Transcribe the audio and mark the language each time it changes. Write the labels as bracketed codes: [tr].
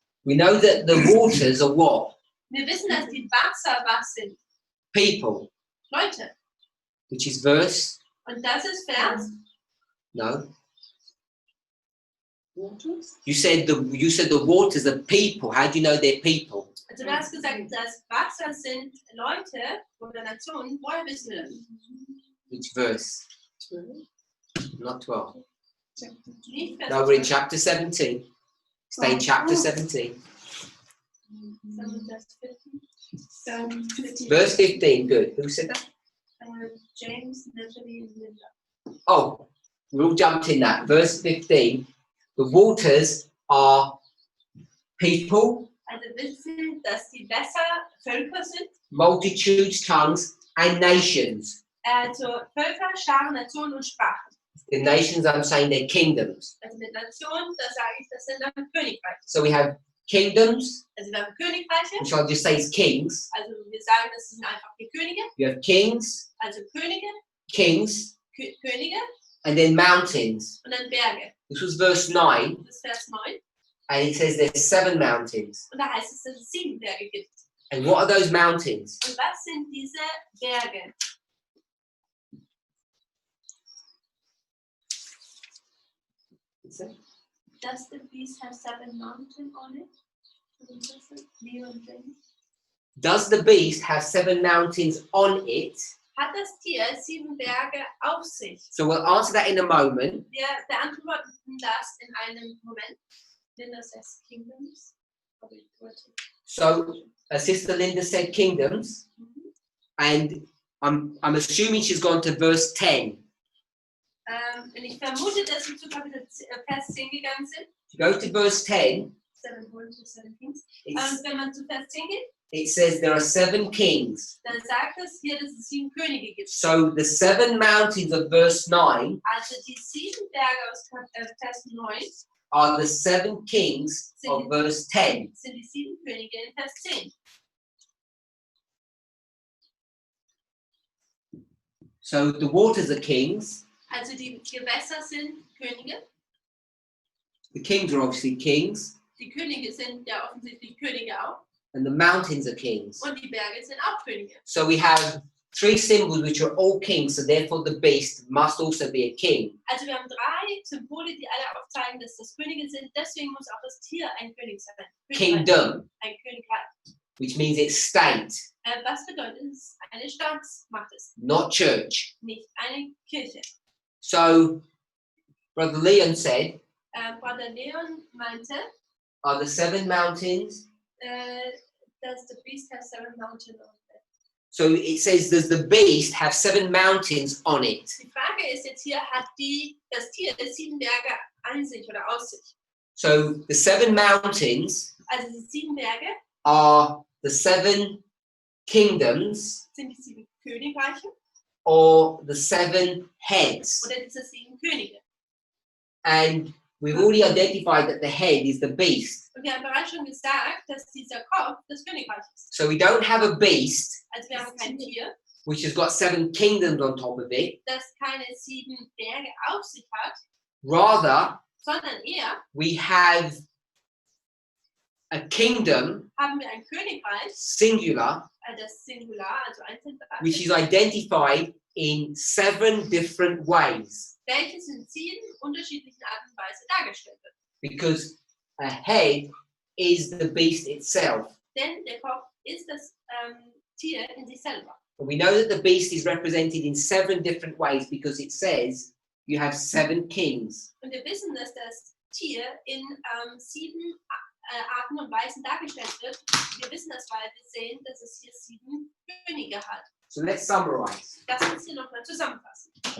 [en] We know that the waters are what? [de] Wir wissen, dass die Wasser was sind. [en] People, [de] Leute. [en] which is verse. [de] Und das ist Vers. [en] No. Waters? You said the waters are people. How do you know they're people? [de] Also du hast gesagt, dass Wasser sind Leute oder Nationen. Woher wissen wir das? [en] Which verse? 12. Not 12. [de] Nicht Vers [en] No, we're in 12, chapter 17. Stay in chapter 17. [de] sondern Vers 15. [en] 15. Verse 15. Good. Who said that? [de] James, Natalie und Linda. [en] Oh, we all jumped in that. Verse 15. The waters are people, [de] Also wissen, dass die Wässer Völker sind. [en] multitudes, tongues, and nations. [de] Also Völker, Scharen, Nationen und Sprachen. [en] The nations, I'm saying, they're kingdoms. [de] Also mit Nationen, da sage ich, das sind dann Königreiche. [en] So we have kingdoms, [de] Also wir haben Königreiche. [en] which I'll just say is kings. [de] Also wir sagen, das sind einfach die Könige. [en] You have kings, [de] Also Könige, [en] kings, [de] Könige [en] and then mountains. [de] und dann Berge. [en] This was verse 9, [de] Das ist Vers 9. [en] and it says there's 7 mountains. [de] Und da heißt es, dass es 7 Berge gibt. [en] And what are those mountains? [de] Und was sind diese Berge? [en] Does the beast have 7 mountains on it? [de] Leo und James. [en] Does the beast have 7 mountains on it? [de] Hat das Tier 7 Berge auf sich? [en] So we'll answer that in a moment. [de] Wir beantworten das in einem Moment. [en] Linda says kingdoms. So Sister Linda said kingdoms, and I'm assuming she's gone to verse 10. [de] Und ich vermute, dass sie zu Kapitel Vers 10 gegangen sind. [en] If you go to verse 10, 7 Hohen to 7 Kings. it's, [de] Wenn man zu Vers 10 geht, [en] it says there are 7 kings. [de] dann sagt es hier, dass es 7 Könige gibt. [en] So the 7 mountains of verse 9 [de] Also die 7 Berge aus Vers 9 [en] are the 7 kings of verse 10. [de] sind die 7 Könige in Vers 10. [en] So the waters are kings. [de] Also die Gewässer sind Könige. [en] The kings are obviously kings, [de] Die Könige sind ja offensichtlich Könige auch. [en] and the mountains are kings. [de] Und die Berge sind auch Könige. [en] So we have 3 symbols which are all kings, so therefore the beast must also be a king. [de] Also wir haben 3 Symbole, die alle aufzeigen, dass das Könige sind. Deswegen muss auch das Tier ein König sein. [en] Kingdom, [de] Ein Königreich. [en] which means it's state, [de] Was bedeutet es? Eine Staatsmacht ist, [en] not church. [de] nicht eine Kirche. [en] So Brother Leon said, [de] Bruder Leon meinte, [en] are the 7 mountains? [de] dass [en] the beast has 7 mountains on it. So it says, does the beast have 7 mountains on it? [de] Die Frage ist jetzt hier, hat das Tier 7 Berge an sich oder aus sich? [en] So the 7 mountains [de] Also die 7 Berge [en] are the 7 kingdoms [de] sind die 7 Königreiche [en] or the 7 heads. [de] oder diese 7 Könige. [en] And we've already identified that the head is the beast. [de] Und wir haben bereits schon gesagt, dass dieser Kopf das Königreich ist. [en] So we don't have a beast [de] Also wir haben kein Tier, [en] which has got 7 kingdoms on top of it. [de] das keine 7 Berge auf sich hat, [en] Rather, [de] sondern eher [en] we have a kingdom, [de] haben wir ein Königreich, [en] singular, [de] das Singular, also einzeln [en] which is [de] betrachtet, [en] identified in 7 different ways. [de] welches in 7 unterschiedlichen Arten und Weise dargestellt wird. [en] Because a head is the beast itself. [de] Denn der Kopf ist das Tier in sich selber. [en] And we know that the beast is represented in 7 different ways because it says you have 7 kings. [de] Und wir wissen, dass das Tier in 7 Arten und Weisen dargestellt wird. Wir wissen das, weil wir sehen, dass es hier 7 Könige hat. [en] So let's summarize. [de] Lass uns hier nochmal zusammenfassen.